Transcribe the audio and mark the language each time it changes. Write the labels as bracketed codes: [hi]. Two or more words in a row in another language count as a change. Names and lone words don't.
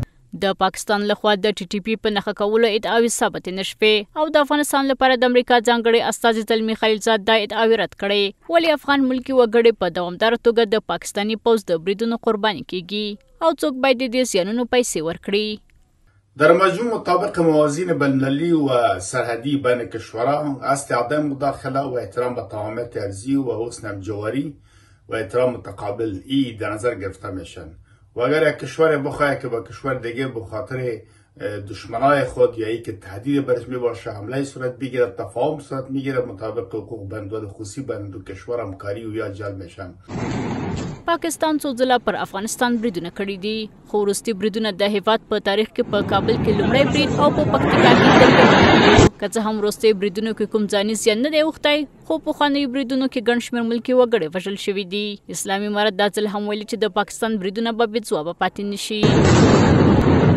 [ps] د پاکستان لخوا د TTP په نښه کولو ادعاوې ثابتې نه شوې او د افغانستان لپاره د امریکا ځانګړی استازي زلمي خلیلزاد دا ادعاوې رد کړې. ولې افغان ملکي وګړي په دوامداره توګه د پاکستاني پوځ د بریدونو قرباني کیږي او څوک باید د دې زیانونو پیسې ورکړي. [fa] در مجموع مطابق موازین بین‌المللی و سرحدی بین کشورها است عدم مداخله و احترام به تعاملات ارضی و حسن همجواری و احترام متقابل در نظر گرفته میشن. و اگر یک کشور بخواهد که با کشور دیگه به خاطر دشمنای خود یا ای که تهدید برش می باشه حمله صورت بگیرد تفاهم صورت میگیرد مطابق حقوق بندوال خصوصی بین دو کشور همکاری و یا جلب میشن. [ps] پاکستان څو ځله پر افغانستان بریدونه کړي دي خو وروستي بریدونه د هیواد په تاریخ کې په کابل کې لومړی برید او په پکتیکا کې درېیم که څه هم وروستي بریدونو کې کوم ځاني زیان نه دی اوښتی خو پخوانیو بریدونو کې ګڼ شمېر ملکي وګړي وژل شوي دي اسلامي امارت دا ځل هم ویلي چې د پاکستان بریدونه به بې ځوابه پاتې نه شي